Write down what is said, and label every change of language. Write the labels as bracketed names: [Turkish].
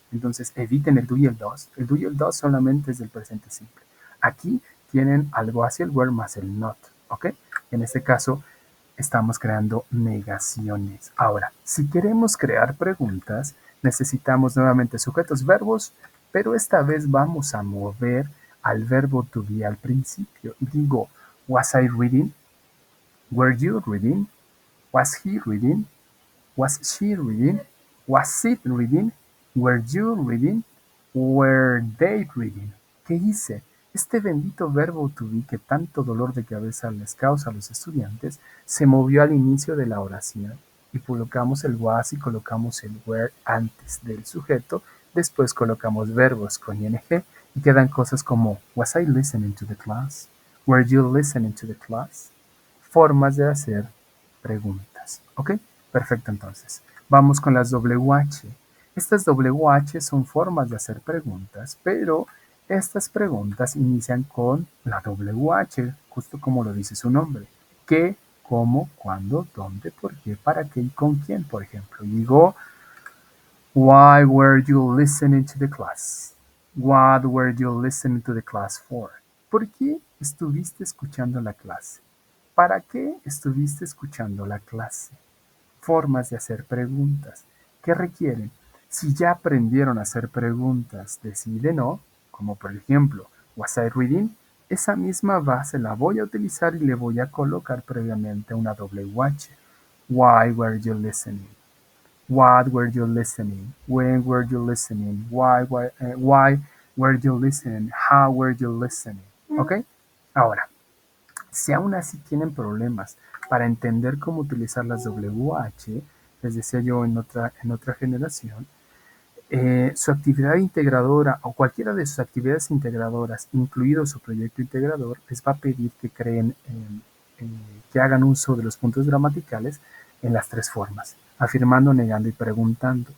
[Spanish] Entonces eviten el do y el does. El do y el does solamente es del presente simple. Aquí tienen algo hacia el were más el not. ¿Ok? En este caso estamos creando negaciones. Ahora, si queremos crear preguntas, necesitamos nuevamente sujetos, verbos, pero esta vez vamos a mover al verbo to be al principio y digo, [English] was I reading? Were you reading? Was he reading? Was she reading? Was it reading? Were you reading? Were they reading? [Spanish] ¿Qué hice? Este bendito verbo to be que tanto dolor de cabeza les causa a los estudiantes se movió al inicio de la oración y colocamos el was y colocamos el were antes del sujeto, después colocamos verbos con ing y quedan cosas como [English] was I listening to the class? Were you listening to the class? [Spanish] Formas de hacer preguntas. ¿Ok? Perfecto, entonces. Vamos con las WH. Estas WH son formas de hacer preguntas, pero estas preguntas inician con la WH, justo como lo dice su nombre. ¿Qué, cómo, cuándo, dónde, por qué, para qué y con quién, por ejemplo? [English] Digo, why were you listening to the class? What were you listening to the class for? [Spanish] ¿Por qué estuviste escuchando la clase? ¿Para qué estuviste escuchando la clase? Formas de hacer preguntas. ¿Qué requieren? Si ya aprendieron a hacer preguntas de sí y de no, como por ejemplo, [English] ¿was I reading? [Spanish] Esa misma base la voy a utilizar y le voy a colocar previamente una WH. [English] Why were you listening? What were you listening? When were you listening? Why were you listening? How were you listening? ¿Ok? [Spanish] Ahora, si aún así tienen problemas para entender cómo utilizar las WH, les decía yo en otra generación, su actividad integradora o cualquiera de sus actividades integradoras, incluido su proyecto integrador, les va a pedir que creen, que hagan uso de los puntos gramaticales en las tres formas, afirmando, negando y preguntando.